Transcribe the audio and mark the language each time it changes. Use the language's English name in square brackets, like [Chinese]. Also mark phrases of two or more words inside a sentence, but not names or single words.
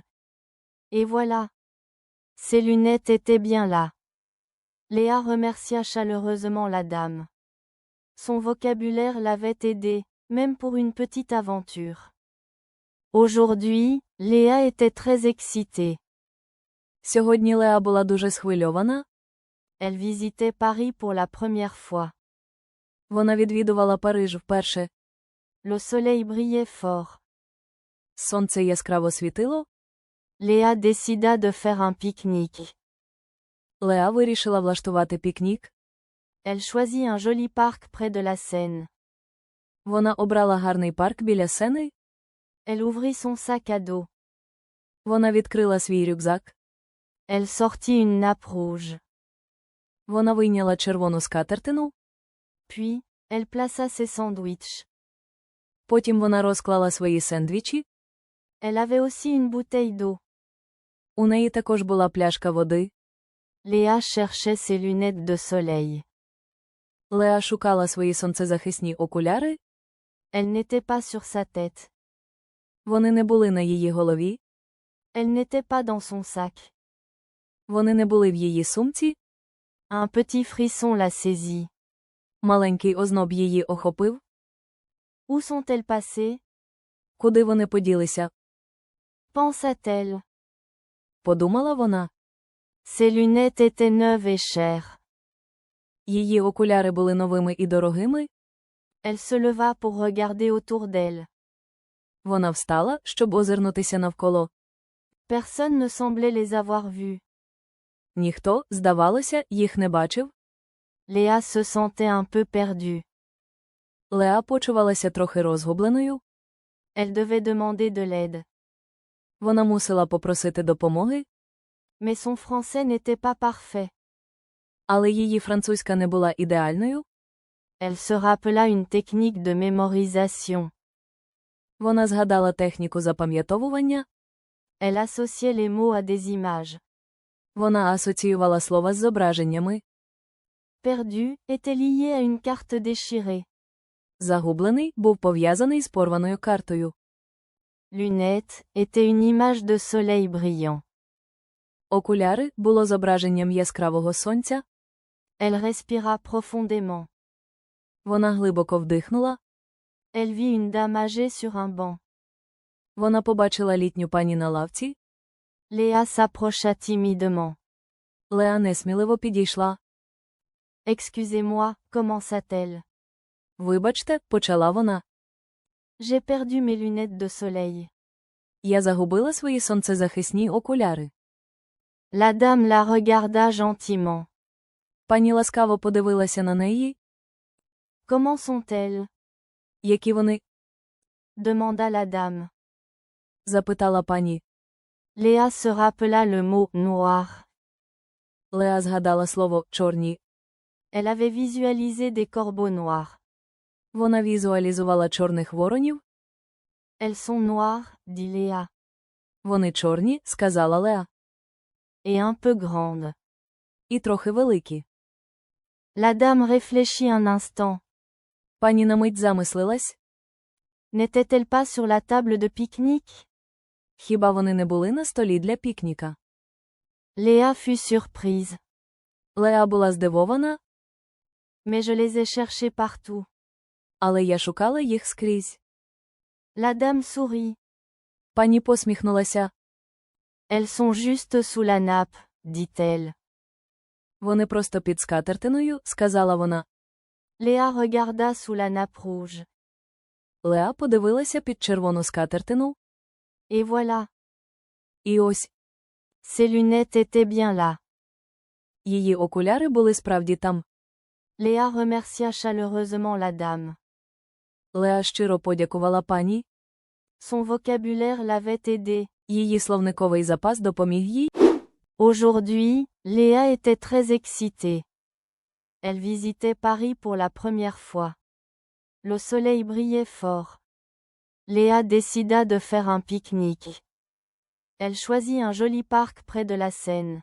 [French] Et voilà. Ses lunettes étaient bien là. Léa remercia chaleureusement la dame. Son vocabulaire l'avait aidée, même pour une petite aventure. Aujourd'hui, Léa était très excitée. [Ukrainian] Сьогодні Леа була дуже схвильована. [French] Elle visitait Paris pour la première fois. [Ukrainian] Вона відвідувала Париж вперше. [French] Le soleil brillait fort. [Ukrainian] Сонце яскраво світило. [French] Léa décida de faire un pique-nique. [Ukrainian] Леа вирішила влаштувати пікнік. [French] Elle choisit un joli parc près de la Seine. [Ukrainian] Вона обрала гарний парк біля Сени. [French] Elle ouvrit son sac à dos. [Ukrainian] Вона відкрила свій рюкзак. [French] Elle sortit une nappe rouge. [Ukrainian] Вона вийняла червону скатертину. [French] Puis, elle plaça ses sandwichs. [Ukrainian] Потім вона розклала свої сендвічі. [French] Elle avait aussi une bouteille d'eau. [Ukrainian] У неї також була пляшка води. [French] Léa cherchait ses lunettes de soleil. [Ukrainian] Леа шукала свої сонцезахисні окуляри. [French] Elles n'étaient pas sur sa tête. [Ukrainian] Вони не були на її голові. [French] Elles n'étaient pas dans son sac. [Ukrainian] Вони не були в її сумці. [French] Un petit frisson la saisit. [Ukrainian] Маленький озноб її охопив. [French] Où sont-elles passées? [Ukrainian] Куди вони поділися? [French] Pensa-t-elle. [Ukrainian] Подумала вона. [French] Ses lunettes étaient neuves et chères. [Ukrainian] Її окуляри були новими і дорогими. [French] Elle se leva pour regarder autour d'elle. [Ukrainian] Вона встала, щоб озирнутися навколо. [French] Personne ne semblait les avoir vus. [Ukrainian] Ніхто, здавалося, їх не бачив. [French] Léa se sentait un peu perdue. [Ukrainian] Леа почувалася трохи розгубленою. [French] Elle devait demander de l'aide. [Ukrainian] Вона мусила попросити допомоги. [French] Mais son français n'était pas parfait. [Ukrainian] Але її французька не була ідеальною. [French] Elle se rappela une technique de mémorisation. [Ukrainian] Вона згадала техніку запам'ятовування. [French] Elle associait les mots à des images. [Ukrainian] Вона асоціювала слова з зображеннями. [French] Perdu était lié à une carte déchirée. [Ukrainian] Загублений був пов'язаний з порваною картою. [French] Lunettes était une image de soleil brillant. [Ukrainian] Окуляри було зображенням яскравого сонця. [French] Elle respira profondément. [Ukrainian] Вона глибоко вдихнула. [French] Elle vit une dame âgée sur un banc. [Ukrainian] Вона побачила літню пані на лавці. [French] Léa s'approcha timidement. [Ukrainian] Леа несміливо підійшла. [French] Excusez-moi, commença-t-elle. [Ukrainian] Вибачте, почала вона. [French] J'ai perdu mes lunettes de soleil. [Ukrainian] Я загубила свої сонцезахисні окуляри. [French] La dame la regarda gentiment. [Ukrainian] Пані ласкаво подивилася на неї. [French] Comment sont-elles? [Ukrainian] Які вони? [French] Demanda la dame. [Ukrainian] Запитала пані. [French] Léa se rappela le mot noir. [Ukrainian] Леа згадала слово «чорні». [French] Elle avait visualisé des corbeaux noirs. [Ukrainian] Вона візуалізувала чорних воронів. [French] Elles sont noires, dit Léa. [Ukrainian] Вони чорні, сказала Леа. [French] Et un peu grandes. [Ukrainian] І трохи великі. [French] La dame réfléchit un instant. [Ukrainian] Пані на мить замислилась. [French] N'était-elle pas sur la table de pique-nique? [Ukrainian] Хіба вони не були на столі для пікніка? [French] Léa fut surprise. [Ukrainian] Леа була здивована, [French] Mais je les ai cherchées partout. [Ukrainian] але я шукала їх скрізь. [French] La dame sourit. [Ukrainian] Пані посміхнулася. [French] Elles sont juste sous la nappe, dit-elle. [Ukrainian] Вони просто під скатертиною, сказала вона. [French] Léa regarda sous la nappe rouge. [Ukrainian] Леа подивилася під червону скатертину. [French] Et voilà. [Ukrainian] І ось, [French] Ses lunettes étaient bien là. [Ukrainian] її окуляри були справді там. [French] Léa remercia chaleureusement la dame. [Ukrainian] Леа щиро подякувала пані. [French] Son vocabulaire l'avait aidée. [Ukrainian] Її словниковий запас допоміг їй. [French] Aujourd'hui, Léa était très excitée. Elle visitait Paris pour la première fois. Le soleil brillait fort. Léa décida de faire un pique-nique. Elle choisit un joli parc près de la Seine.